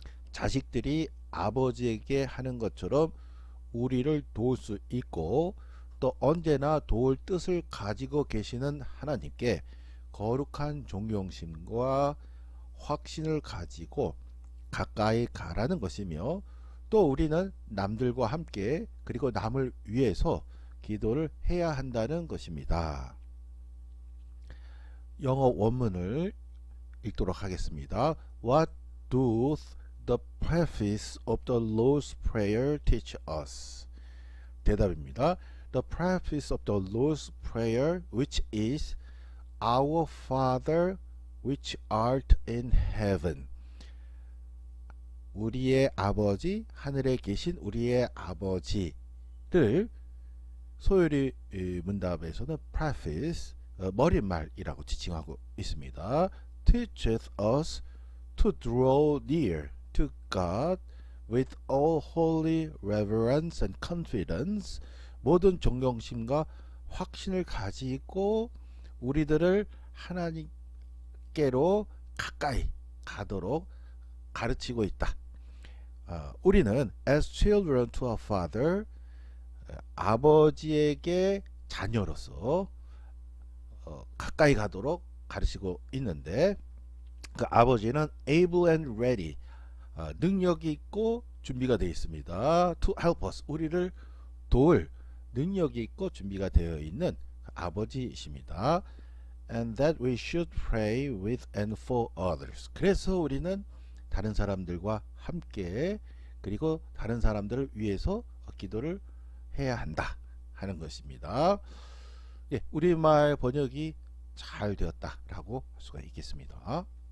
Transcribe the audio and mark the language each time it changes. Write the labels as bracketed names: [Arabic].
[Korean] 자식들이 아버지에게 하는 것처럼 우리를 도울 수 있고 또 언제나 도울 뜻을 가지고 계시는 하나님께 거룩한 존경심과 확신을 가지고 가까이 가라는 것이며 또 우리는 남들과 함께 그리고 남을 위해서 기도를 해야 한다는 것입니다. 영어 원문을 읽도록 하겠습니다. [English] What doth the preface of the Lord's Prayer teach us? [Korean] 대답입니다. [English] The preface of the Lord's Prayer, which is Our Father which art in heaven. [Korean] 우리의 아버지, 하늘에 계신 우리의 아버지를 소요리 문답에서는 preface, 머릿말이라고 지칭하고 있습니다. [English] teacheth us to draw near to God with all holy reverence and confidence. [Korean] 모든 존경심과 확신을 가지고 우리들을 하나님께로 가까이 가도록 가르치고 있다. 우리는 [English] as children to our father, [Korean] 아버지에게 자녀로서 가까이 가도록 가르치고 있는데 그 아버지는 [English] able and ready, [Korean] 능력이 있고 준비가 되어 있습니다. [English] to help us, [Korean] 우리를 도울 능력이 있고 준비가 되어 있는 아버지이십니다. [English] And that we should pray with and for others. [Korean] 그래서 우리는 다른 사람들과 함께 그리고 다른 사람들을 위해서 기도를 해야 한다 하는 것입니다. 예, 우리말 번역이 잘 되었다라고 할 수가 있겠습니다.